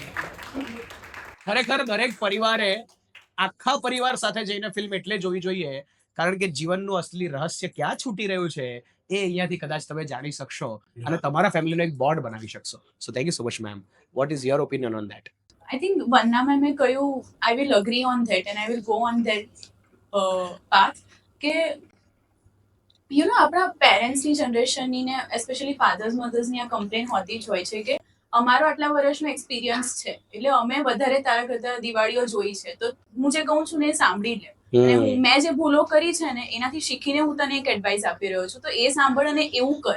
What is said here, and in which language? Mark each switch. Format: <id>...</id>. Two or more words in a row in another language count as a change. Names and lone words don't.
<gu>ખરેખર દરેક પરિવારે આખા પરિવાર સાથે જઈને ફિલ્મ એટલે જોવી જોઈએ કારણ કે જીવનનું અસલી રહસ્ય ક્યાં છૂટી રહ્યું છે એ અહીંયાથી કદાચ તમે જાણી શકશો અને તમારા ફેમિલીનો એક બોન્ડ બનાવી શકશો.</gu> <en>So thank you so much ma'am. What is your opinion on that? I think Vanna ma'am</en> <gu>એ કહ્યું</gu> <en>I will agree on that and I will go on that path</en> <gu>કે</gu> <en>you know</en> <gu>આપણા</gu> <en>parentsની generationની</en> <gu>ને</gu> <en>especially fathers mothersની</en> <gu>આ કમ્પ્લેન હોતી જ હોય છે કે અમારો આટલા વર્ષનો એક્સપિરિયન્સ છે એટલે અમે વધારે તારા કરતા દિવાળીઓ જોઈ છે, તો હું જે કહું છું ને એ સાંભળી લે. અને મેં જે ભૂલો કરી છે ને એનાથી શીખીને હું તને એક એડવાઇસ આપી રહ્યો છું, તો એ સાંભળ અને એવું કર.</gu>